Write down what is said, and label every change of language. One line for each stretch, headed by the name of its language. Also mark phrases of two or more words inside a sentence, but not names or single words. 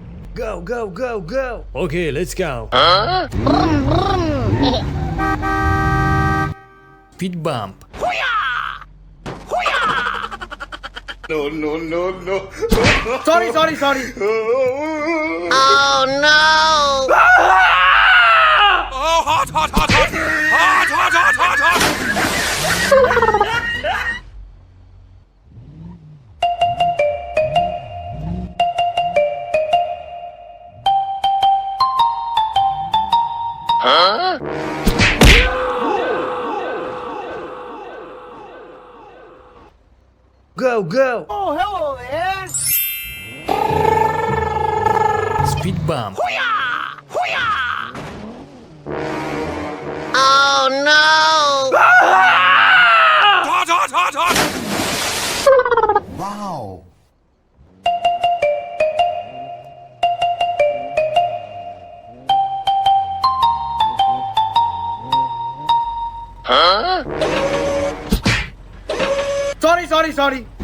English: Go, go, go, go. Okay, let's go. Huh? Speed bump. No, no, no, no. Sorry, sorry, sorry. Oh no! Oh, hot, hot, hot, hot! Hot, hot, hot, hot, hot! Huh? Go, go. Oh, hello there. Speed bump. Oh no! Hot, hot, hot, hot! Wow. Huh? Sorry, sorry, sorry.